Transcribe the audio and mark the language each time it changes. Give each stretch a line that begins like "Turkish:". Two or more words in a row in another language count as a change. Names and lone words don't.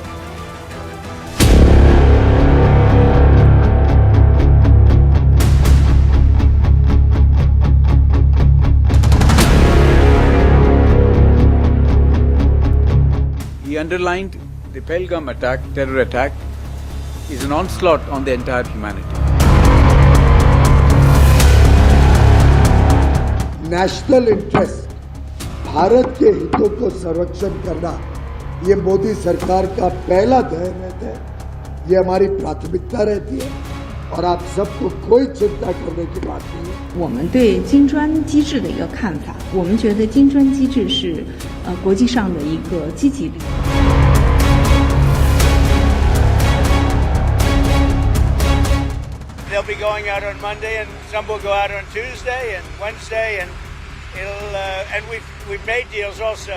English: He underlined the Pahalgam attack, terror attack, is an onslaught on the entire humanity. national interest,
Hindi: भारत के हितों को संरक्षण करना, ये मोदी सरकार का पहला ध्येय रहता है। ये हमारी प्राथमिकता रहती है और आप सबको कोई चिंता करने की बात नहीं है।
Chinese: 我们对金砖机制的一个看法，我们觉得金砖机制是国际上的一个积极力。
English: They'll be going out on Monday, and some will go out on Tuesday and Wednesday, and we've made deals also.